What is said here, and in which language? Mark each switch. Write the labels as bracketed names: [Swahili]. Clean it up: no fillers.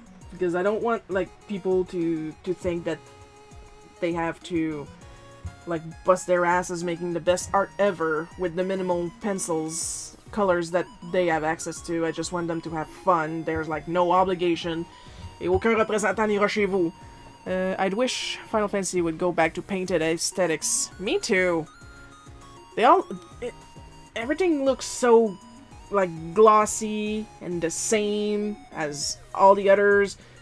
[English] Because I don't want, like, people to think that they have to, like, bust their asses making the best art ever with the minimal pencils, colors that they have access to. I just want them to have fun. There's, like, no obligation. [French] Et aucun représentant n'ira chez vous. [English] I'd wish Final Fantasy would go back to painted aesthetics. Me too. Everything looks so, like, glossy and the same as all the others.